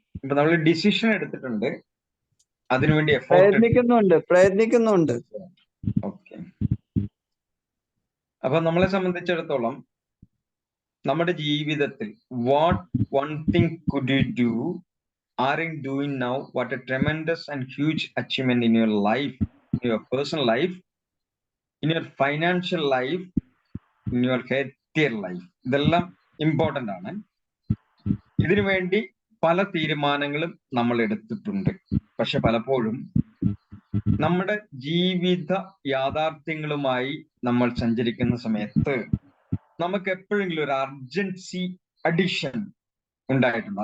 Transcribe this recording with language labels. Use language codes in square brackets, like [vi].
[ml] നമ്മൾ ഡിസിഷൻ എടുത്തിട്ടുണ്ട്, അതിനുവേണ്ടി പ്രയത്നിക്കുന്നുണ്ട്. ഓക്കെ. അപ്പൊ നമ്മളെ സംബന്ധിച്ചിടത്തോളം നമ്മുടെ ജീവിതത്തിൽ [en] What one thing could you do are in doing now, what a tremendous and huge achievement in your life, in your personal life, in your financial life, in your healthier life. [ml] ഇതെല്ലാം important ആണ്. ഇതിനു വേണ്ടി പല തീരുമാനങ്ങളും നമ്മൾ എടുത്തിട്ടുണ്ട്. പക്ഷെ പലപ്പോഴും നമ്മുടെ ജീവിത യാഥാർത്ഥ്യങ്ങളുമായി നമ്മൾ സഞ്ചരിക്കുന്ന സമയത്ത് നമുക്ക് എപ്പോഴെങ്കിലും ഒരു അർജൻസി അഡിഷൻ ഉണ്ടായിട്ടുണ്ട്.